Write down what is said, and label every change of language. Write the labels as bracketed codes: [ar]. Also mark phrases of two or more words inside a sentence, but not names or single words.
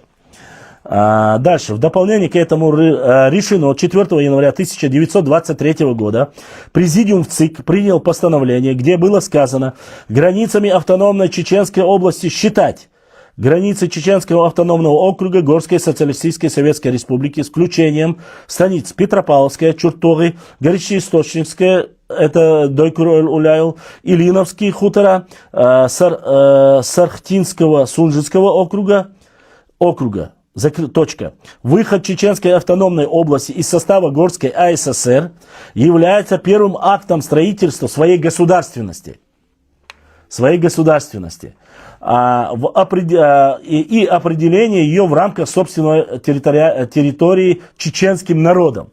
[ru] Дальше. В дополнение к этому решено 4 января 1923 года Президиум ЦИК принял постановление, где было сказано границами автономной Чеченской области считать границы Чеченского автономного округа Горской социалистической советской республики с включением станиц Петропавловская, Чуртоги, Горячеисточникская, это Дойкур-Уляйл, Ильиновские хутора, Сархтинского, Сунжицкого округа. Точка. Выход Чеченской автономной области из состава Горской АССР является первым актом строительства своей государственности. И определение ее в рамках собственной территории чеченским народом.